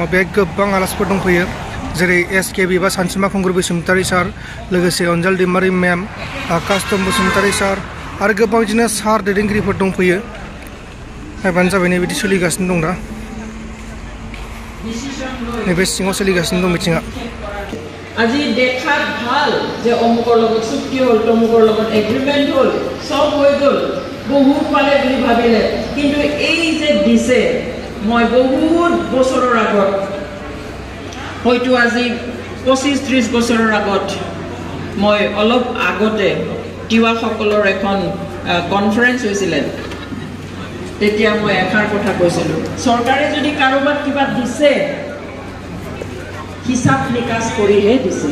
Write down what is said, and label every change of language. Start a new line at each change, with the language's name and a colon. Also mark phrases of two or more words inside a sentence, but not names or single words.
Bodo: बे गोबां आलासिफोर दंफैयो जेरै SKB बा सानसुमा खुंगुर बसुमतारी सार, लोगोसे अनजालि दैमारि मेम, कास्टम बसुमतारी सार आरो गोबां बिदिनो सार दैदेनगिरिफोर दंफैयो। नायबानो जाबाय बिदि सोलिगासिनो दं दा। नैबे सिङाव सोलिगासिनो दं मिथिङा।
Assamese: আজি দেখাত ভাল যে অমুকৰ লগত চুক্তি হ'ল, তমুকৰ লগত এগ্ৰিমেণ্ট হ'ল, সব হৈ গ'ল, বহুত পালে বুলি ভাবিলে। কিন্তু এই যে দিছে, মই বহুত বছৰৰ আগত, হয়তো আজি 25-30 বছৰৰ আগত, মই অলপ আগতে তিৱাসকলৰ এখন কনফাৰেন্স হৈছিলে, তেতিয়া মই এষাৰ কথা কৈছিলোঁ, চৰকাৰে যদি কাৰোবাক কিবা দিছে হিসাব নিকাচ কৰিহে দিছে।